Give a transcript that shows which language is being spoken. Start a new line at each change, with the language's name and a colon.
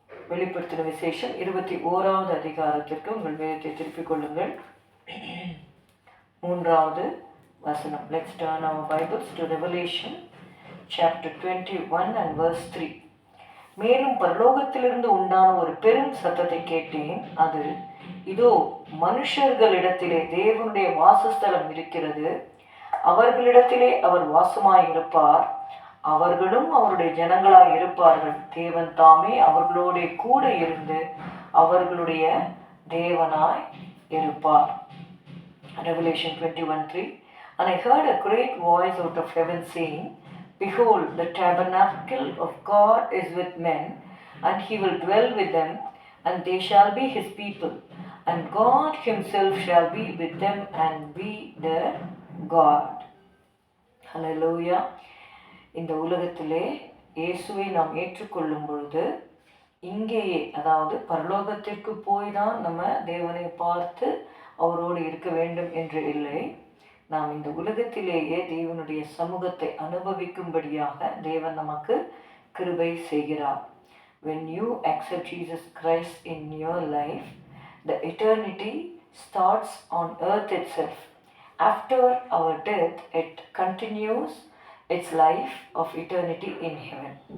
Tamil: வெளிப்படுத்தின விசேஷம் 21வது அதிகாரத்திற்கு உங்கள் வேதத்தை திருப்பிக் கொள்ளுங்கள். 3வது வசனம்.
English: Let's turn our Bibles to Revelation chapter 21 and verse 3.
Tamil: மேலும் பரலோகத்திலிருந்து உண்டான ஒரு பெரும் சத்தத்தை கேட்டேன். அது, இதோ மனுஷர்களிடத்திலே தேவனுடைய வாசஸ்தலம் இருக்கிறது, அவர்களிடத்திலே அவர் வாசமாயிருப்பார், அவர்களும் அவருடைய ஜனங்களாய் இருப்பார்கள், தேவன் தாமே அவர்களோட கூட இருந்து அவர்களுடைய தேவனாய் இருப்பார்.
English: Revelation 21:3. And I heard a great voice out of heaven saying, Behold, the tabernacle of God is with men, and he will dwell with them, and they shall be his people, and God himself shall be with them and be their God. Hallelujah.
Tamil: இந்த உலகத்திலே இயேசுவை நாம் ஏற்றுக்கொள்ளும் பொழுது இங்கேயே, அதாவது பரலோகத்திற்கு போய் தான் நம்ம தேவனை பார்த்து அவரோடு இருக்க வேண்டும் என்று இல்லை. நாம் இந்த உலகத்திலேயே தேவனுடைய சமூகத்தை அனுபவிக்கும்படியாக தேவன் நமக்கு கிருபை செய்கிறார்.
English: When you accept Jesus Christ in your life, the eternity starts on earth itself. After our death, it continues its life of eternity in heaven.